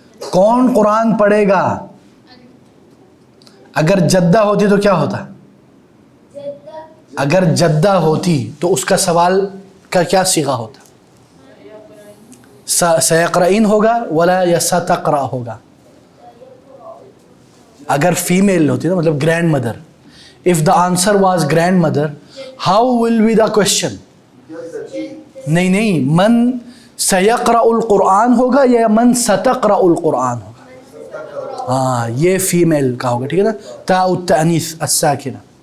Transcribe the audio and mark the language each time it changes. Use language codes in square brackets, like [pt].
[ur] کون قرآن پڑھے گا؟ اگر جدہ ہوتی تو کیا ہوتا؟ اگر جدہ ہوتی تو اس کا سوال کا کیا صیغہ ہوتا؟ سیقرئین ہوگا ولا یا ستقرأ ہوگا. اگر فیمیل ہوتی نا مطلب grand mother, [en] if the answer was grandmother, how will be the question? [ur] نہیں [ar] من سیقرأ القرآن [ur] ہوگا یا [ar] من ستقرأ القرآن [ur] ہوگا. ہاں یہ فیمیل کا ہوگا. ٹھیک ہے نا, تاء التأنیث الساکنہ.